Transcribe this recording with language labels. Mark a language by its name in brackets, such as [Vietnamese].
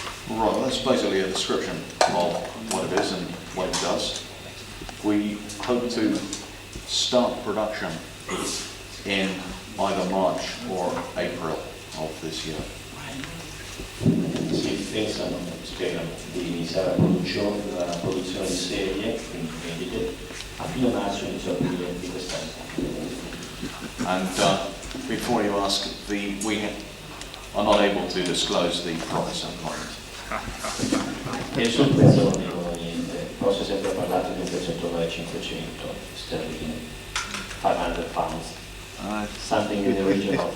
[English] Right, that's basically a description of what it is and what it does. We hope to start production in either March or April of this year. [Italian] Si spiegano di iniziare la produzione di serie, quindi vendite, a fine marzo, inizio aprile di quest'anno. [English] And before you ask, we are not able to disclose the price at the moment. [Italian] E sul prezzo non dicono niente, poi si è sempre parlato di un prezzo intorno ai 500 sterline, [English] 500 pounds, something in the region of...